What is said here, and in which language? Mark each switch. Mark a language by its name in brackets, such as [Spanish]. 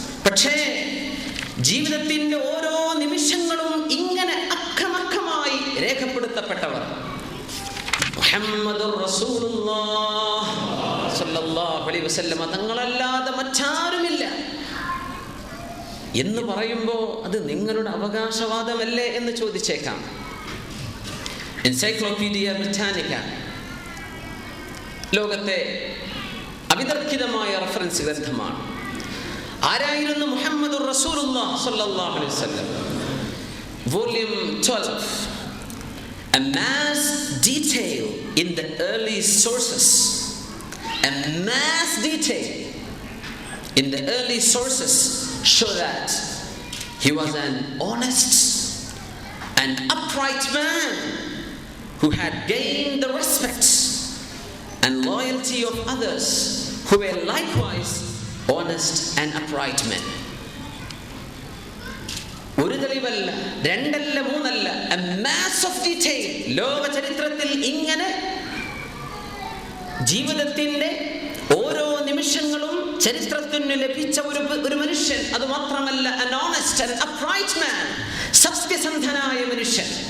[Malayalam] പക്ഷേ ജീവിതത്തിന്റെ ഓരോ നിമിഷങ്ങളും ഇങ്ങനെ അക്കമക്കമായി രേഖപ്പെടുത്തപ്പെട്ടവർ മുഹമ്മദുർ റസൂലുള്ളാഹി സ്വല്ലല്ലാഹു അലൈഹി വസല്ലം തങ്ങളല്ലാതെ മറ്റാരുമില്ല എന്ന് പറയുമ്പോൾ അത് നിങ്ങളുടെ അവകാശവാദമല്ലേ എന്ന് ചോദിച്ചേക്കാം. എൻസൈക്ലോപീഡിയ ബ്രിട്ടാനിക്ക ലോകത്തെ അവിതർക്കിതമായ റഫറൻസ് ഗ്രന്ഥമാണ്. ആരായിരുന്നു മുഹമ്മദുർ റസൂലുള്ളാഹി സ്വല്ലല്ലാഹു അലൈഹി വസല്ലം? [English] Volume 12, a mass detail in the early sources, a mass detail in the early sources show that he was an honest and upright man who had gained the respect and loyalty of others who were likewise honest and upright men. [Malayalam] ഒരു തെളിവല്ല, രണ്ടല്ല, മൂന്നല്ല, [English] a mass of detail. [Malayalam] ലോക ചരിത്രത്തിൽ ഇങ്ങനെ ജീവിതത്തിന്റെ ഓരോ നിമിഷങ്ങളും ചരിത്രത്തിന് ലഭിച്ച ഒരു മനുഷ്യൻ, അത് മാത്രമല്ല [English] an honest and upright man, [Malayalam] സത്യസന്ധനായ മനുഷ്യൻ.